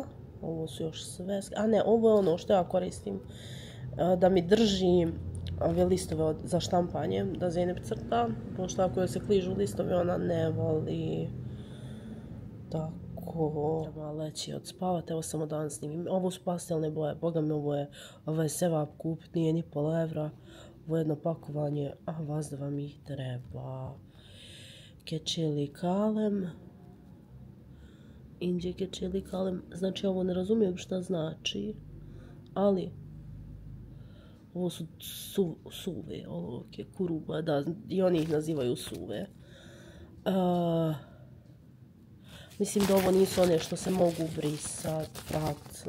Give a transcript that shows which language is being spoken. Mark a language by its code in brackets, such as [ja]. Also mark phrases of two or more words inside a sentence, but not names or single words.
[bs] Ovo su još sveske, a ne, ovo je ono što ja koristim da mi drži ove listove za štampanje, da Zeynep crta, pošto ako joj se kližu listovi ona ne voli. Tako. Treba leći odspavati, evo samo danas snimim. Ovo su pastelne boje, boga mi ovo je sevap kupit, nije ni pola evra. Ovo je jedno pakovanje, a vas da vam ih treba. [tr] Keçeli kalem. Inđe keçeli kalem, [bs] znači ovo ne razumijem šta znači, ali ovo su suve, olovke, kuruba, da, i oni ih nazivaju suve. Mislim da ovo nisu one što se mogu brisat, prat.